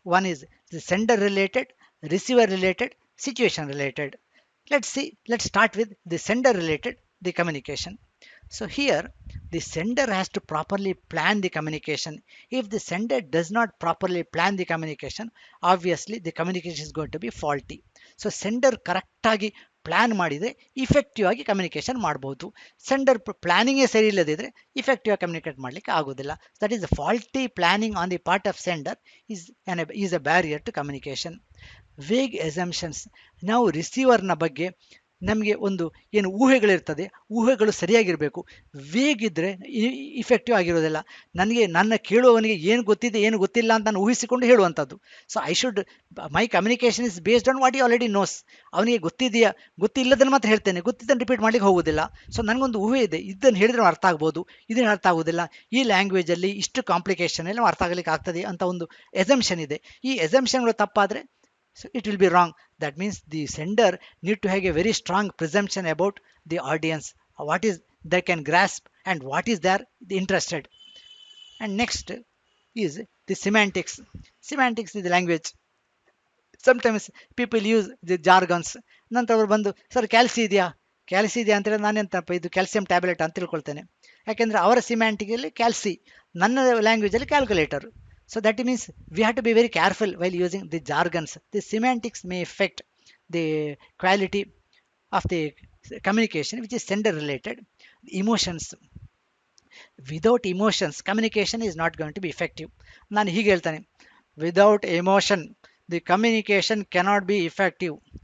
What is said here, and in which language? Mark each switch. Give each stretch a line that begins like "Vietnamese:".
English: One is the sender related, receiver related, situation related. Let's start with the sender related, the communication. So here the sender has to properly plan the communication. If the sender does not properly plan the communication, obviously the communication is going to be faulty.
Kannada: So sender correct ಆಗಿ plan ಮಾಡಿದರೆ effective ಆಗಿ communication ಮಾಡಬಹುದು. Sender ಪ್ಲಾನಿಂಗೇ ಸರಿ ಇಲ್ಲದಿದ್ದರೆ effective ಆಗಿ communicate ಮಾಡಲಿಕ್ಕೆ ಆಗೋದಿಲ್ಲ.
English: That is faulty planning on the part of sender is a barrier to communication. Vague assumptions,
Kannada: ನಾವು ರಿಸೀವರ್ನ ಬಗ್ಗೆ ನಮಗೆ ಒಂದು ಏನು ಊಹೆಗಳಿರ್ತದೆ, ಊಹೆಗಳು ಸರಿಯಾಗಿರಬೇಕು. ವೇಗಿದ್ರೆ ಇಫೆಕ್ಟಿವ್ ಆಗಿರೋದಿಲ್ಲ. ನನ್ನ ಕೇಳುವವನಿಗೆ ಏನು ಗೊತ್ತಿದೆ ಏನು ಗೊತ್ತಿಲ್ಲ ಅಂತ ನಾನು ಊಹಿಸಿಕೊಂಡು ಹೇಳುವಂಥದ್ದು.
English: So my communication is based on what you already knows.
Kannada: ಅವನಿಗೆ ಗೊತ್ತಿದೆಯಾ ಗೊತ್ತಿಲ್ಲದನ್ನು ಮಾತ್ರ ಹೇಳ್ತೇನೆ, ಗೊತ್ತಿದ್ದನ್ನು ರಿಪೀಟ್ ಮಾಡ್ಲಿಕ್ಕೆ ಹೋಗೋದಿಲ್ಲ. ಸೊ ನನಗೊಂದು ಊಹೆ ಇದೆ, ಇದನ್ನು ಹೇಳಿದ್ರೆ ಅರ್ಥ ಆಗ್ಬೋದು, ಇದನ್ನು ಅರ್ಥ ಆಗೋದಿಲ್ಲ, ಈ ಲ್ಯಾಂಗ್ವೇಜಲ್ಲಿ ಇಷ್ಟು ಕಾಂಪ್ಲಿಕೇಶನ್ ಎಲ್ಲ ಅರ್ಥ ಆಗಲಿಕ್ಕೆ ಆಗ್ತದೆ ಅಂತ ಒಂದು ಎಸಂಪ್ಷನ್ ಇದೆ. ಈ ಎಸಂಪ್ಷನ್ಗಳು ತಪ್ಪಾದರೆ
English: so it will be wrong. That means the sender need to have a very strong presumption about the audience, what is they can grasp and what is their interested. And next is the semantics. Semantics is the language. Sometimes people use the jargons.
Kannada: ನಂತರ ಅವರು ಬಂದು sir ಕ್ಯಾಲ್ಸಿ ಇದೆಯಾ ಅಂತೇಳಿ ನಾನೆಂತಪ್ಪ ಇದು calcium tablet ಅಂತ ತಿಳ್ಕೊಳ್ತೇನೆ. ಯಾಕೆಂದರೆ ಅವರ ಸಿಮ್ಯಾಂಟಿಕಲ್ಲಿ ಕ್ಯಾಲ್ಸಿ, ನನ್ನ ಲ್ಯಾಂಗ್ವೇಜಲ್ಲಿ calculator.
English: So that means we have to be very careful while using the jargons. The semantics may affect the quality of the communication which is sender related. Emotions, without emotions communication is not going to be effective.
Kannada: ನಾನು ಹೀಗೆ ಹೇಳ್ತಾನೆ,
English: without emotion the communication cannot be effective.